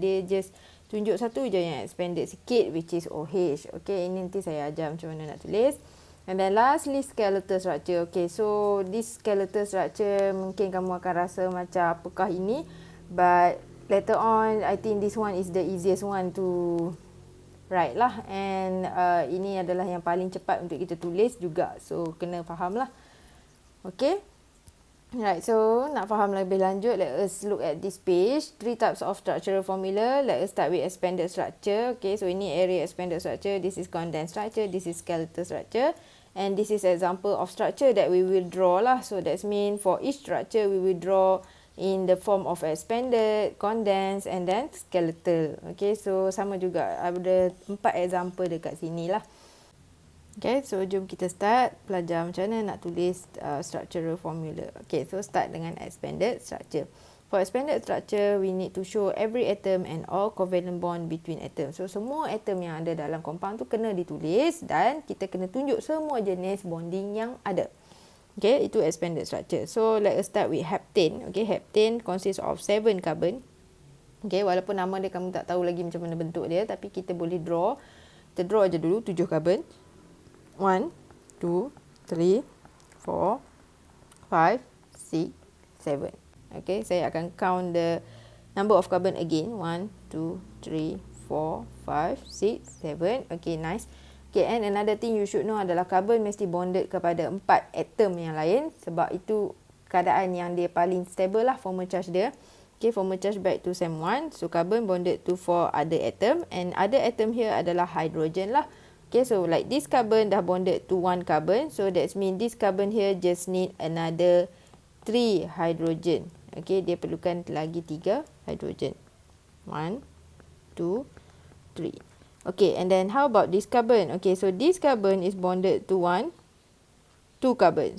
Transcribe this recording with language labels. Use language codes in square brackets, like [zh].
[ms] Dia just tunjuk satu je yang expanded sikit [en] which is [ms] OH. Okay, ini nanti saya ajar macam mana nak tulis. [en] And then lastly, skeletal structure. [ms] Okay, [en] so this skeletal structure [ms] mungkin kamu akan rasa macam apakah ini. [en] But later on, I think this one is the easiest one to write lah. [ms] And ini adalah yang paling cepat untuk kita tulis juga. [en] So, [ms] kena faham lah. [en] Okay. Right, so [ms] nak faham lebih lanjut, [en] let us look at this page. Three types of structural formula. Let us start with expanded structure. Okay, so ini area expanded structure. This is condensed structure. This is skeletal structure. And this is example of structure that we will draw lah. So that means for each structure, we will draw in the form of expanded, condensed and then skeletal. [ms] Okay, so sama juga. Ada 4 example dekat sini lah. Okay, so jom kita start belajar macam mana nak tulis structural formula. [en] Okay, so start dengan expanded structure. For expanded structure, we need to show every atom and all covalent bond between atoms. [ms] So, semua atom yang ada dalam compound tu kena ditulis dan kita kena tunjuk semua jenis bonding yang ada. Okay, itu expanded structure. [en] So, let us start with heptane. Okay, heptane consists of 7 carbon. [ms] Okay, walaupun nama dia kamu tak tahu lagi macam mana bentuk dia, tapi kita boleh draw. Kita draw aja dulu 7 carbon. 1, 2, 3, 4, 5, 6, 7. [en] Okay, [ms] saya akan [en] count the number of carbon again. 1, 2, 3, 4, 5, 6, 7. Okay, nice. Okay, and another thing you should know [ms] adalah carbon mesti bonded kepada 4 atom yang lain. Sebab itu keadaan yang dia paling stable lah formal charge dia. [en] Okay, formal charge back to SEM1. So, carbon bonded to 4 other atom. And other atom here [ms] adalah hydrogen lah. [en] Okay, so like this carbon dah bonded to 1 carbon. So, that means this carbon here just need another 3 hydrogen. [ms] Okay, dia perlukan lagi 3 hydrogen. 1, 2, 3. [en] Okay, and then how about this carbon? Okay, so this carbon is bonded to 2 carbon.